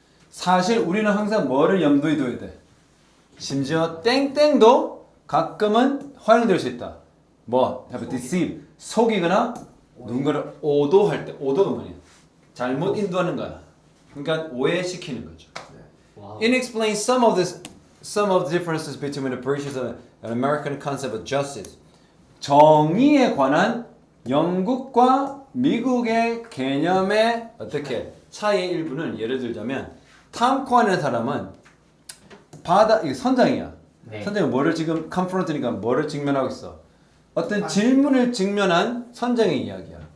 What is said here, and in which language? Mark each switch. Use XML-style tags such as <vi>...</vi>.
<ko>사실 우리는 항상 뭐를 염두에 둬야 돼? 심지어 땡땡도 가끔은 활용될 수 있다. 뭐</ko> <en>have deceive</en> <ko>속이거나 누군가를 오도할 때 오도가 뭐냐? 잘못 인도하는 거야. 그러니까 오해시키는 거죠. 와우.</ko> <en>It explains some of the differences between the British and American concept of justice.</en> <ko>정의에 관한 영국과 미국의 개념의 어떻게 차이의 일부는 예를 들자면 탐 코안이라는 사람은 이 선장이야. 네. 선장이 뭐를 지금 confront니까 뭐를 직면하고 있어? 어떤 질문을 직면한 선장의 이야기야.</ko>